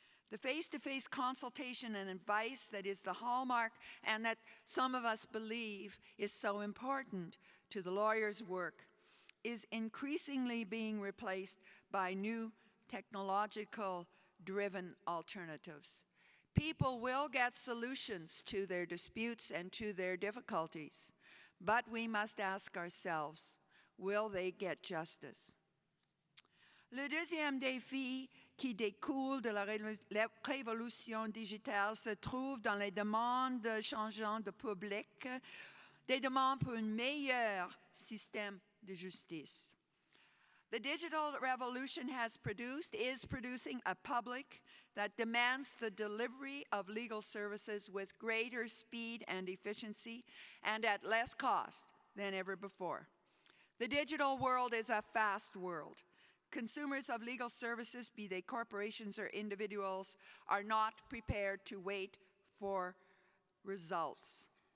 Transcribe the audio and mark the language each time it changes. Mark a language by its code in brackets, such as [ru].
[en] The face-to-face consultation and advice that is the hallmark and that some of us believe is so important to the lawyer's work is increasingly being replaced by new technological-driven alternatives. People will get solutions to their disputes and to their difficulties, but we must ask ourselves, Will they get justice? [fr] Le deuxième défi qui découle de la révolution digitale se trouve dans les demandes changeantes du public, des demandes pour un meilleur système de justice. [en] The digital revolution is producing a public that demands the delivery of legal services with greater speed and efficiency and at less cost than ever before. The digital world is a fast world. Consumers of legal services, be they corporations or individuals, are not prepared to wait for results.